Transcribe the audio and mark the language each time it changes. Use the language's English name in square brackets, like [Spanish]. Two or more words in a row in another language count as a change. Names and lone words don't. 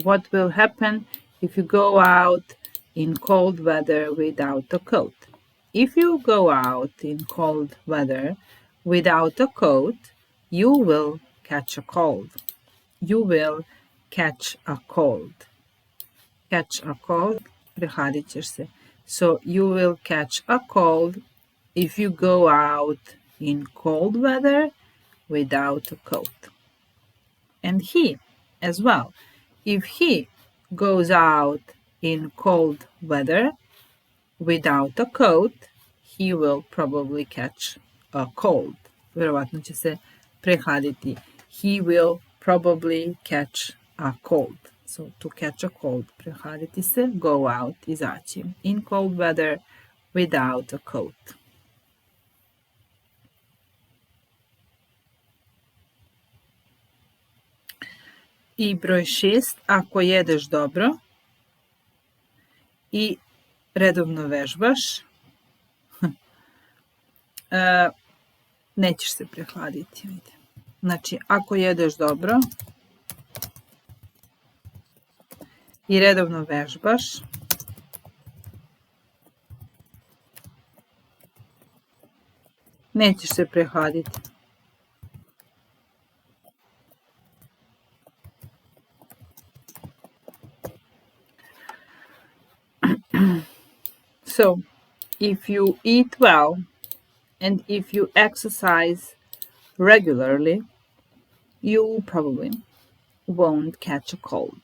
[English] What will happen if you go out in cold weather without a coat? If you go out in cold weather without a coat, you will catch a cold. You will catch a cold. Catch a cold, [Serbian] prehladit ćeš se. [English] So you will catch a cold if you go out in cold weather without a coat. And he as well. If he goes out in cold weather without a coat, he will probably catch a cold. [Serbian] Vjerovatno će se prehladiti. [English] He will probably catch a cold. So to catch a cold, [Serbian] prehladiti se, [English] go out, izaći. In cold weather without a coat. [Serbian] I broj 6, ako jedeš dobro i redovno vežbaš, nećeš se prehladiti. Znači, ako jedeš dobro i redovno vežbaš, nećeš se prehladiti. [English] So, if you eat well and if you exercise regularly, you probably won't catch a cold.